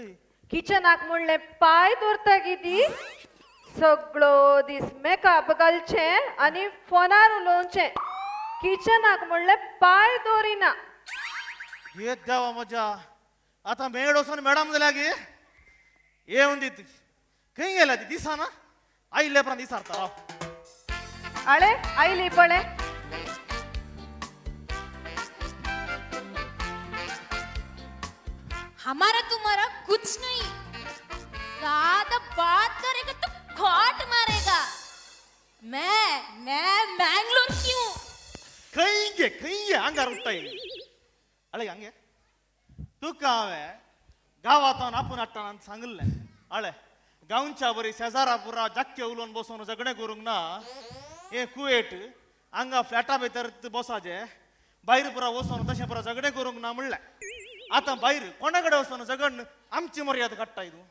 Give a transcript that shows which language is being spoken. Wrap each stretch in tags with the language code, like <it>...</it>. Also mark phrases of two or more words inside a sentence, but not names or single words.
<kok>किचनाक म्हणलें पाय दवरता गी ती सगळो दीस मेकअप घालचें आनी फोनार उलोवचें किचनाक म्हणलें पाय दवरिना येत देवा म्हज्या आतां मेड वचून मॅडम जाल्या गे येवन दी खंय गेल्या ती दिसाना आयिल्ल्या उपरांत दिसारता आळे आयली पळय</kok> <hi>हमारा तुम्हारा कुछ नहीं ज्यादा बात करेगा तो खोट मारेगा मैं मैंगलोर की हूँ</hi> <kok>खंय गे हांगार उठ्ठाय अळे हंगे तुका हांवें गांवांतून आपूण हाडटाना सांगलें अळे गांवच्या बरी शेजारा पुरा जाक्के उलोवन बसून झगडें करूंक ना हे कुवेट हांगा फ्लॅटा भितर बसाचे भायर पुरा वचून तशें पुरा झगडें करूंक ना म्हणलें आतां भायर कोणा कडेन वचून झगडून आमची मर्यादा काडटाय तूं</kok>